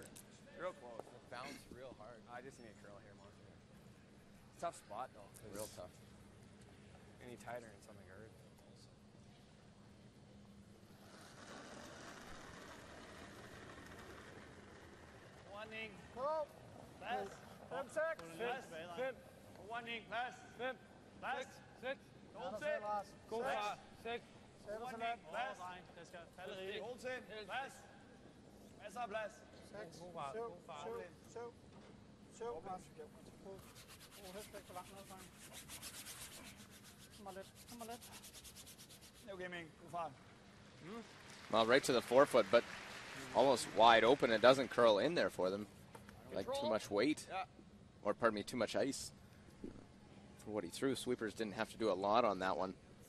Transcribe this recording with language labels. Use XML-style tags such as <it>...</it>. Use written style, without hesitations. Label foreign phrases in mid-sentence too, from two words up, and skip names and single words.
<en>Real close. Bounce real hard. I just need a curl here, Monster. Tough spot, though. Real tough. Any tighter in something hurt. Warning.</en> <da>Plads. 5-6. Warning. Plads. Plads. 6. Hold sit.</da> <en>Go far.</en> <da>6. Warning. Plads. Det skal falde rigtigt. Hold sit. Plads. Masser af plads. 6.</da> <en>Go far.</en> <da>7. Helst væk så langt ned fra ham. Kom lidt.</da> <en>Okay, Ming. Go far. Well, right to the forefoot, but almost wide open. It doesn't curl in there for them. Like too much weight. Or, pardon me, too much ice for what he threw. Sweepers didn't have to do a lot on that one.</en>